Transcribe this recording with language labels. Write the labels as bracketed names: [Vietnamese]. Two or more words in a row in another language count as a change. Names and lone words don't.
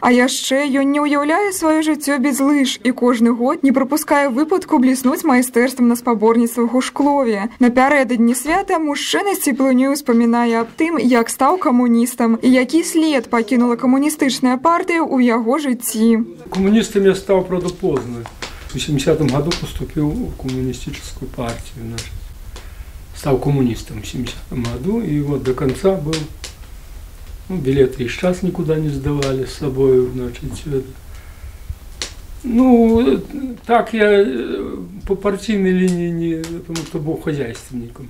[Belarusian] А яшчэ ён не ўяўляе сваё жыццё без лыж і кожны год не прапускае выпадку бліснуць майстэрствам на спаборніцтвах у Шклове. Напярэдадні свята мужчына з цеплынёй успамінае аб тым, як стаў камуністам і які след пакінула камуністычная партыя ў яго жыцці. [Russian] Коммунистом я стал, правда, поздно. В 70-м году поступил в коммунистическую партию. Стал коммунистом в 70-м году и вот до конца был. Ну, билеты и сейчас никуда не сдавали с собой, значит, все это. Ну, так я по партийной линии не, потому что был хозяйственником.